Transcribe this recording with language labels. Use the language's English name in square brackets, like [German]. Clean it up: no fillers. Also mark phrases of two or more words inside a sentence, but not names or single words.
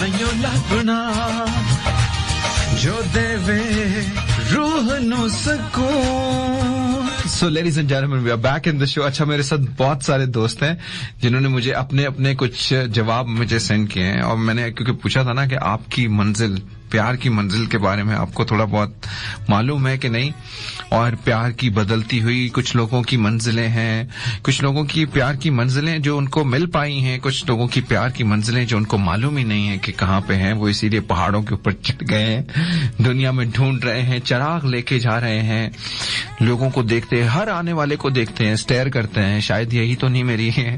[Punjabi] ਲਪਨਾ ਜੋ ਦੇਵੇ ਰੂਹ ਨੂੰ ਸੁਕੂਨ. [English] So ladies and gentlemen, we are back in the show. [Hindi] अच्छा, मेरे साथ बहुत सारे दोस्त हैं जिन्होंने मुझे अपने कुछ जवाब मुझे सेंड किए हैं, और मैंने क्योंकि पूछा था ना कि आपकी मंजिल, प्यार की मंजिल के बारे में आपको थोड़ा बहुत मालूम है कि नहीं, और प्यार की बदलती हुई कुछ लोगों की मंजिलें हैं, कुछ लोगों की प्यार की मंजिलें जो उनको मिल पाई हैं, कुछ लोगों की प्यार की मंजिलें जो उनको मालूम ही नहीं है कि कहाँ पे हैं, वो इसीलिए पहाड़ों के ऊपर चढ़ गए हैं, दुनिया में ढूंढ रहे हैं, चिराग लेके जा रहे हैं, लोगों को देखते हैं, हर आने वाले को देखते हैं, स्टेयर करते हैं, शायद यही तो नहीं मेरी है.